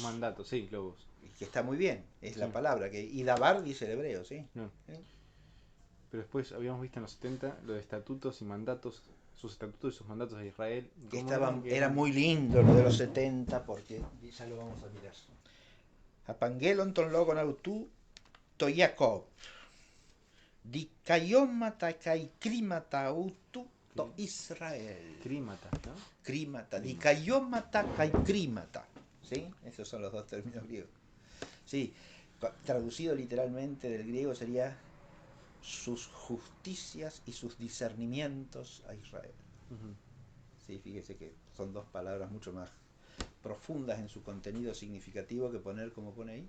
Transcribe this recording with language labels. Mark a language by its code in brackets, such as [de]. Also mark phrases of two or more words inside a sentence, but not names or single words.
[es] sus mandatos, sí, logos. Que está muy bien, es la palabra. Y Dabar dice el hebreo, ¿sí? No. ¿Sí? Pero después habíamos visto en los 70 los estatutos y mandatos, sus estatutos y sus mandatos de Israel. Que era muy lindo lo de los 70, porque ya lo vamos a mirar. [el] Ἀπαγγέλλων τὸν λόγον αὐτοῦ τῷ Ἰακώβ. Δικαιώματα καὶ κρίματα αὐτοῦ τῷ Ἰσραήλ. [es] Crímata, ¿no? [el] Κρίματα. Δικαιώματα καὶ κρίματα. [es] ¿Sí? Esos son los dos términos griegos. Sí, traducido literalmente del griego sería sus justicias y sus discernimientos a Israel. Sí, fíjese que son dos palabras mucho más profundas en su contenido significativo que poner como pone ahí.